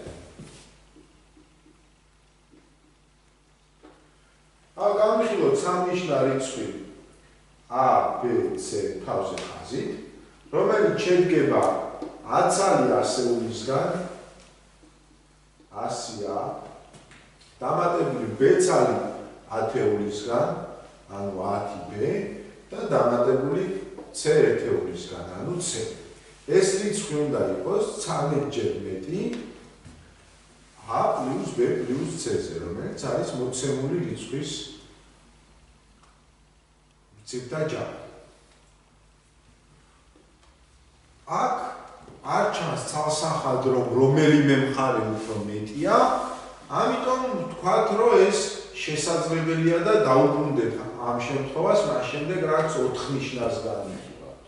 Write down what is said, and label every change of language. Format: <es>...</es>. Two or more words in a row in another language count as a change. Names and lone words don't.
<ka>აქ გამიხილოთ სამნიშნა რიცხვი A, B, C თავზე ხაზით, რომელიც შედგება 10 ასეულისგან, 100-ა დამატებული b ცალი ათეულისგან, ანუ 10b და დამატებული c ერთეულისგან, ანუ c. ეს რიცხვი უნდა იყოს 13-ჯერ მეტი a plus b plus c-ზე, რომელიც არის მოცემული რიცხვის მცირთა ჯამი. აქ არ ჩანს ცალსახად, რომ რომელიმე მხარე უფრო მეტია, ამიტომ ვთქვათ, რომ ეს შესაძლებელია და დაუბრუნდეთ ამ შემთხვევას, მას შემდეგ რაც 4 ნიშნავს განვიხილავთ.</ka>